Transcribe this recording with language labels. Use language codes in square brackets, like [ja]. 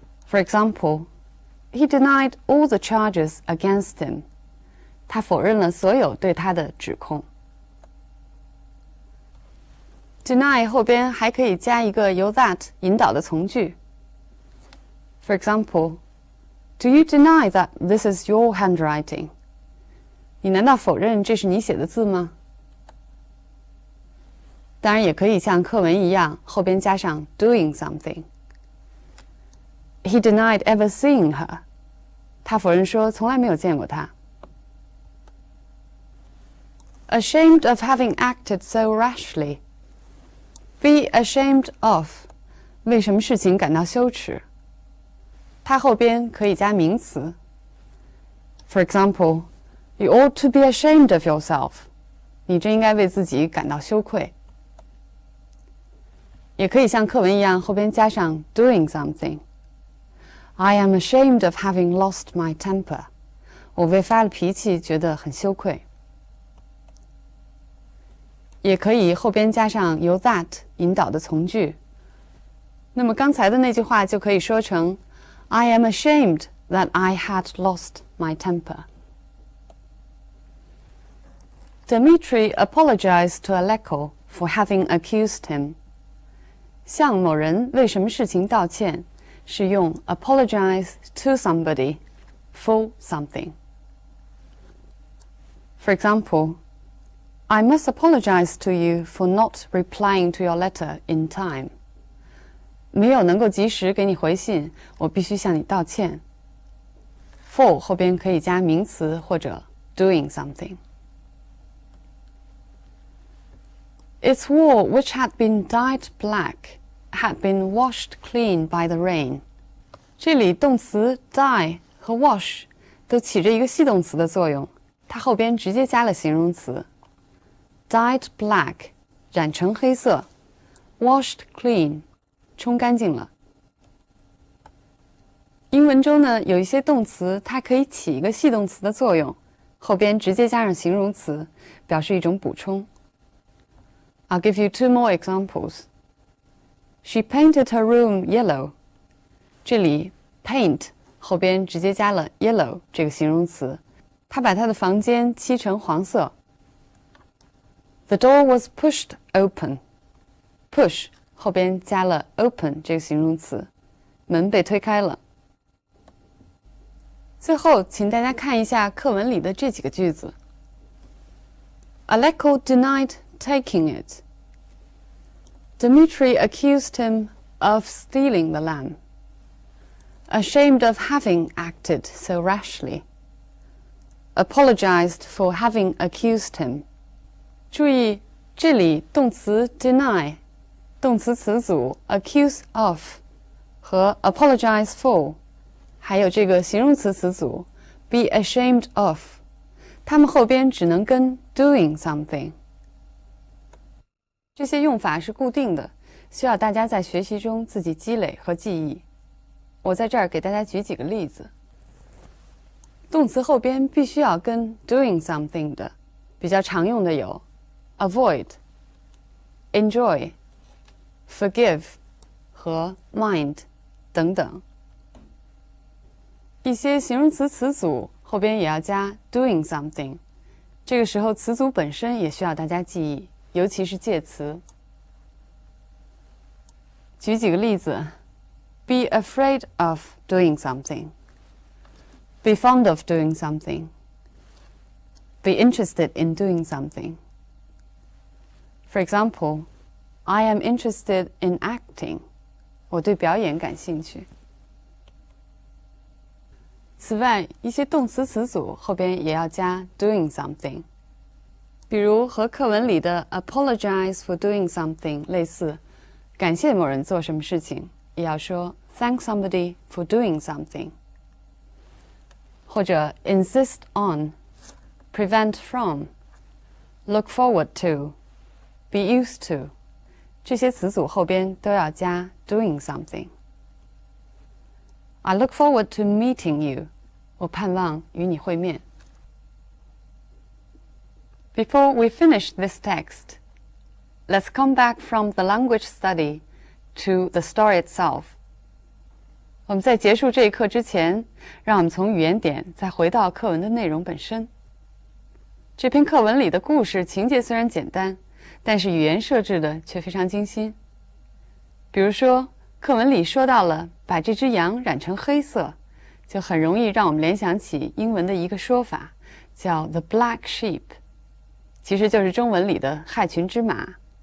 [en] For example, he denied all the charges against him. [zh] 他否认了所有对他的指控。 Deny 后边还可以加一个由 that 引导的从句。 [en] For example, do you deny that this is your handwriting? [zh] 你难道否认这是你写的字吗？当然也可以像课文一样，后边加上 [en] doing something. He denied ever seeing her. [zh] 他否认说从来没有见过她。 [en] Ashamed of having acted so rashly. Be ashamed of. [zh] 为什么事情感到羞耻？它后边可以加名词。 [en] For example, you ought to be ashamed of yourself. [zh] 你真应该为自己感到羞愧。也可以像课文一样后边加上 [en] doing something。 I am ashamed of having lost my temper. [zh] 我为发了脾气觉得很羞愧。也可以后边加上由 that 引导的从句。那么刚才的那句话就可以说成 [en] I am ashamed that I had lost my temper. Dmitry apologized to Aleko for having accused him. [zh] 向某人为什么事情道歉是用 [en] apologize to somebody for something. For example, I must apologize to you for not replying to your letter in time. [zh] 没有能够及时给你回信，我必须向你道歉。 For 后边可以加名词或者 [en] doing something. Its wall, which had been dyed black, had been washed clean by the rain. [zh] 这里动词 dye 和 wash 都起着一个系动词的作用，它后边直接加了形容词。 [en] Dyed black [zh] 染成黑色 [en] washed clean [zh] 冲干净了。英文中呢，有一些动词它可以起一个系动词的作用，后边直接加上形容词，表示一种补充。 [en] I'll give you 2 more examples. She painted her room yellow. [zh] 这里 paint 后边直接加了 yellow 这个形容词，她把她的房间漆成黄色。 [en] The door was pushed open. [zh] Push 后边加了 open 这个形容词，门被推开了。最后，请大家看一下课文里的这几个句子。 [en] Aleko denied taking it. Dmitry accused him of stealing the lamb. Ashamed of having acted so rashly. Apologized for having accused him. [zh] 注意，这里动词 deny 动词词组 accuse of 和 apologize for 还有这个形容词词组 be ashamed of 它们后边只能跟 [en] doing something。 [zh] 这些用法是固定的，需要大家在学习中自己积累和记忆。我在这儿给大家举几个例子。动词后边必须要跟 [en] doing something [zh] 的，比较常用的有 avoid, enjoy, forgive 和 mind 等等。一些形容词词组后边也要加 [en] doing something， [zh] 这个时候词组本身也需要大家记忆，尤其是介词。举几个例子 ： [en] be afraid of doing something, be fond of doing something, be interested in doing something. For example, I am interested in acting. [zh] 我对表演感兴趣。此外，一些动词词组后边也要加 [en] doing something。 [zh] 比如和课文里的 [en] apologize for doing something [zh] 类似，感谢某人做什么事情，也要说 [en] thank somebody for doing something。 [zh] 或者 [en] insist on, prevent from, look forward to, be used to， [zh] 这些词组后边都要加 [en] doing something。 I look forward to meeting you. [zh] 我盼望与你会面。 [en] Before we finish this text, let's come back from the language study to the story itself. [zh] 我们在结束这一课之前，让我们从语言点再回到课文的内容本身。这篇课文里的故事情节虽然简单，但是语言设置的却非常精心。比如说，课文里说到了把这只羊染成黑色，就很容易让我们联想起英文的一个说法，叫 [en] the black sheep， [zh] 其实就是中文里的害群之马。